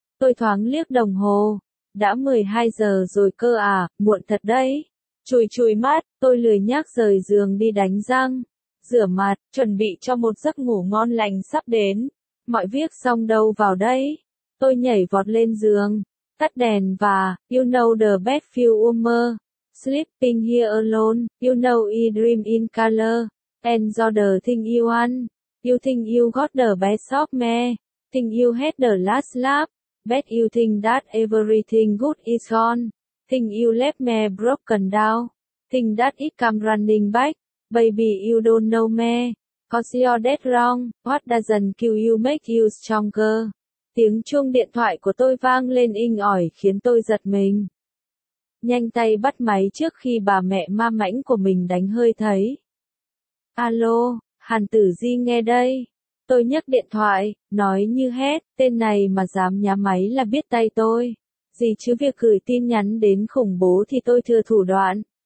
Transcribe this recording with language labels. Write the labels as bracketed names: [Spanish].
[Vietnamese] Tôi thoáng liếc đồng hồ. Đã 12 giờ rồi cơ à, muộn thật đấy. Chùi chùi mát, tôi lười nhác rời giường đi đánh răng. Rửa mặt, chuẩn bị cho một giấc ngủ ngon lành sắp đến. Mọi việc xong đâu vào đây. Tôi nhảy vọt lên giường, tắt đèn và, [English] you know the bed feel warmer. Sleeping here alone, you know I dream in color. And do the thing you want. You think you got the best of me. Think you had the last laugh. Bet you think that everything good is gone. Think you left me broken down. Think that it come running back. Baby you don't know me, cause you're dead wrong, what doesn't kill you make you stronger. [Vietnamese] Tiếng chuông điện thoại của tôi vang lên inh ỏi khiến tôi giật mình. Nhanh tay bắt máy trước khi bà mẹ ma mãnh của mình đánh hơi thấy. Alo, Hàn Tử Di nghe đây. Tôi nhấc điện thoại, nói như hét, tên này mà dám nhá máy là biết tay tôi. Gì chứ việc gửi tin nhắn đến khủng bố thì tôi thừa thủ đoạn.